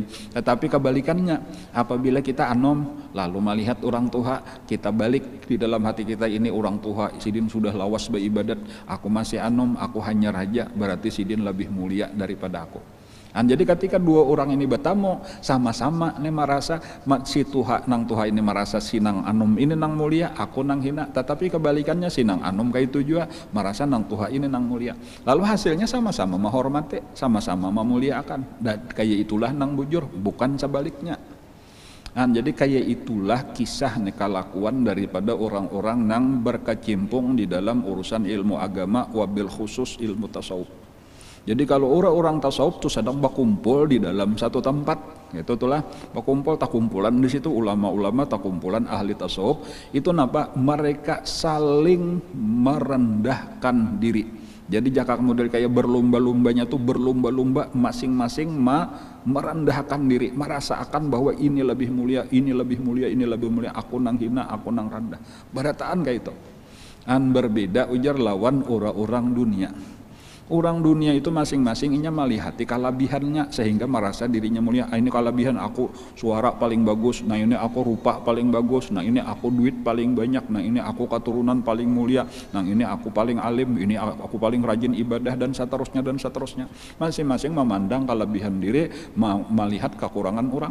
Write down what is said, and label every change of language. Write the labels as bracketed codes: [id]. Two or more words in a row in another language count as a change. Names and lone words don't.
[bjn] Tetapi kebalikannya, apabila kita anom lalu melihat orang tua, kita balik di dalam hati kita ini orang tua sidin sudah lawas beribadat, aku masih anom, aku hanya raja, berarti sidin lebih mulia daripada aku. Jadi ketika dua orang ini bertemu sama-sama nih merasa si tuha nang tuha ini merasa si nang anom ini nang mulia, aku nang hina, tetapi kebalikannya si nang anom kayak itu juga merasa nang tuha ini nang mulia, lalu hasilnya sama-sama menghormati, sama-sama memuliakan, dan kayak itulah nang bujur, bukan sebaliknya. Jadi kayak itulah kisah kelakuan daripada orang-orang nang berkecimpung di dalam urusan ilmu agama, [ar] وبالخصوص [bjn] ilmu tasawuf. [id] Jadi kalau orang-orang tasawuf itu sedang berkumpul di dalam satu tempat, itu itulah berkumpul, tak kumpulan di situ ulama-ulama, tak kumpulan ahli tasawuf, itu napa? Mereka saling merendahkan diri. [bjn] Jadi jaka model kayak berlomba-lombanya tuh berlomba-lomba masing-masing merendahkan diri, merasakan bahwa ini lebih mulia, ini lebih mulia, ini lebih mulia, aku nang hina, aku nang rendah. Barataan kayak itu. Berbeda ujar lawan orang-orang dunia. [id] Orang dunia itu masing-masing inya melihati kelebihannya sehingga merasa dirinya mulia. Ini kelebihan aku, suara paling bagus, nah ini aku rupa paling bagus, nah ini aku duit paling banyak, nah ini aku keturunan paling mulia, nah ini aku paling alim, ini aku paling rajin ibadah, dan seterusnya dan seterusnya. Masing-masing memandang kelebihan diri, melihat kekurangan orang.